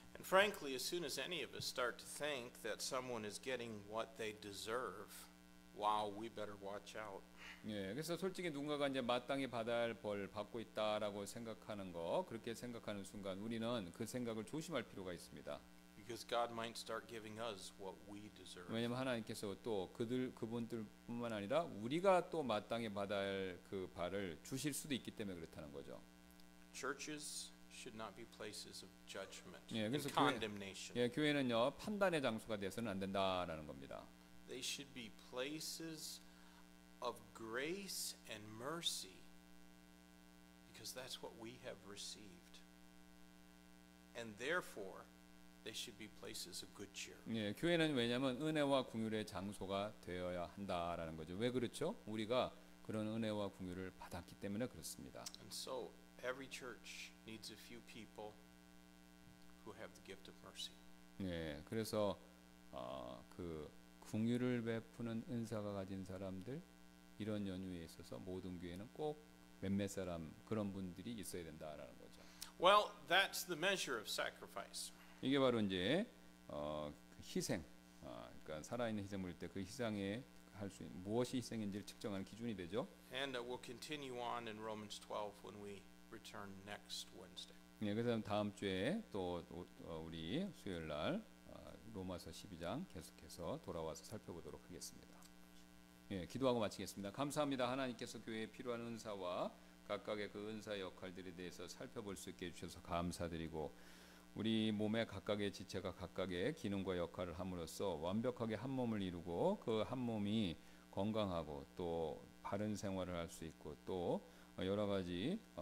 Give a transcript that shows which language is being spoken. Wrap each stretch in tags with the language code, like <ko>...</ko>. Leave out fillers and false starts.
<en>And frankly, as soon as any of us start to think that someone is getting what they deserve, wow, we better watch out.</en> <ko>예, 그래서 솔직히 누군가가 이제 마땅히 받아야 할 벌 받고 있다라고 생각하는 거 그렇게 생각하는 순간 우리는 그 생각을 조심할 필요가 있습니다.</ko> <en>Because God might start giving us what we deserve.</en> <ko>왜냐하면 하나님께서 또 그분들뿐만 아니라 우리가 또 마땅히 받아야 할 그 바를 주실 수도 있기 때문에 그렇다는 거죠.</ko> <en>Churches should not be places of judgment</en> <ko>예,</ko> <en>and</en> <ko>그래서</ko> <en>condemnation.</en> <ko>예, 교회는요 판단의 장소가 되어서는 안 된다라는 겁니다.</ko> <en>They should be places of grace and mercy because that's what we have received. And therefore, they should be places of good cheer.</en> <ko>예, 교회는 왜냐하면 은혜와 긍휼의 장소가 되어야 한다라는 거죠. 왜 그렇죠? 우리가 그런 은혜와 긍휼을 받았기 때문에 그렇습니다.</ko> <en>And so, every church needs a few people who have the gift of mercy.</en> <ko>예, 그래서 그 긍휼을 베푸는 은사가 가진 사람들, 이런 연유에 있어서 모든 교회는 꼭 몇몇 사람 그런 분들이 있어야 된다라는 거죠.</ko> <en>Well, that's the measure of sacrifice.</en> <ko>이게 바로 이제 희생, 그러니까 살아있는 희생물 때 그 희생에 할 수 있는 무엇이 희생인지를 측정하는 기준이 되죠.</ko> <en>And we'll continue on in Romans 12 when we return next Wednesday.</en> <ko>네, 그래서 다음 주에 또 우리 수요일 날 로마서 12장 계속해서 돌아와서 살펴보도록 하겠습니다. 예, 기도하고 마치겠습니다. 감사합니다. 하나님께서 교회에 필요한 은사와 각각의 그 은사의 역할들에 대해서 살펴볼 수 있게 해주셔서 감사드리고, 우리 몸의 각각의 지체가 각각의 기능과 역할을 함으로써 완벽하게 한 몸을 이루고 그 한 몸이 건강하고 또 바른 생활을 할 수 있고 또 여러 가지</ko>